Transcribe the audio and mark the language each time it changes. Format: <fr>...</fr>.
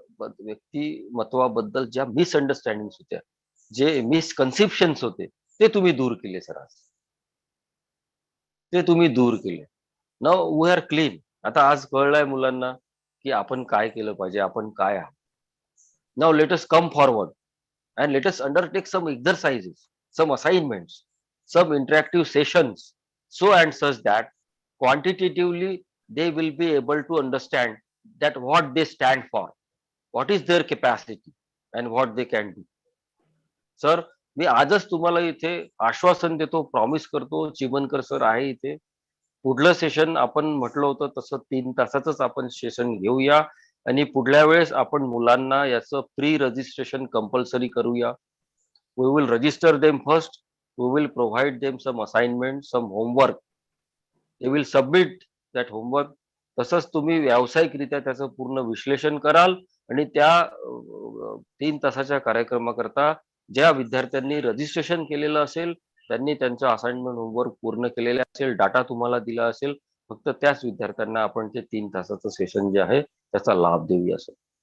<mr>व्यक्तिमत्वाबद्दल ज्या मिसअंडरस्टँडिंग होत्या, जे मिसकन्सेप्शन्स होते, ते तुम्ही दूर केले सर आज. ते तुम्ही दूर केले.</mr> <en>Now we are clean.</en> <mr>आता आज कळलंय मुलांना की आपण काय केलं पाहिजे, आपण काय आहात.</mr> <en>Now let us come forward and let us undertake some exercises, some assignments, some interactive sessions, so and such that quantitatively they will be able to understand that what they stand for, what is their capacity and what they can do.</en> <mr>Sir, मी आजच तुम्हाला इथे आश्वासन देतो, promise करतो, Chimankar sir आहे इथे. पुढलं session आपण म्हटलं होतं तसं 3 तासाचंच आपण सेशन घेऊया आणि पुढल्या वेळेस आपण मुलांना याचं प्री रजिस्ट्रेशन कंपल्सरी करूया.</mr> <en>We will register them first. We will provide them some assignments, some homework. They will submit that homework.</en> <mr>तसंच तुम्ही व्यावसायिकरित्या त्याचं पूर्ण विश्लेषण कराल आणि त्या 3 तासाच्या कार्यक्रमाकरता ज्या विद्यार्थ्यांनी रजिस्ट्रेशन केलेलं असेल, त्यांनी त्यांचं असाइनमेंट होमवर्क पूर्ण केलेलं असेल, डाटा तुम्हाला दिला असेल, फक्त त्याच विद्यार्थ्यांना आपण ते 3 तासाचं सेशन जे आहे त्याचा लाभ देऊया सर.</mr>